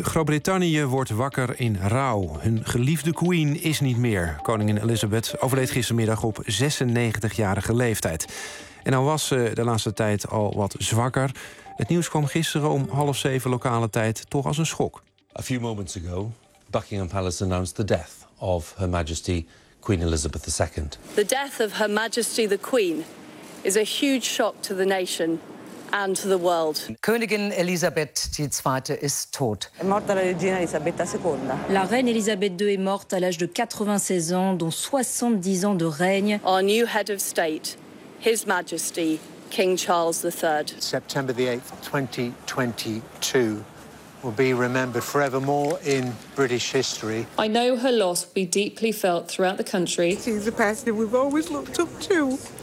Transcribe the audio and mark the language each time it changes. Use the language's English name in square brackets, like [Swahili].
[Dutch] Groot-Brittannië wordt wakker in rouw. Hun geliefde queen is niet meer. Koningin Elizabeth overleed gistermiddag op 96-jarige leeftijd. En al was ze de laatste tijd al wat zwakker. Het nieuws kwam gisteren om 6:30 lokale tijd toch als een schok. [English] A few moments ago, Buckingham Palace announced the death of Her Majesty Queen Elizabeth II. The death of Her Majesty the Queen is a huge shock to the nation and to the world. [Dutch] Koningin Elisabeth II is tot. [Italian] Morta la regina Elisabetta II. [French] La reine Elisabeth II est morte à l'âge de 96 ans, dont 70 ans de règne. [English] Our new head of state, His Majesty King Charles III. September the 8th, 2022, will be remembered forevermore in British history. I know her loss will be deeply felt throughout the country. She's a person we've always looked up to.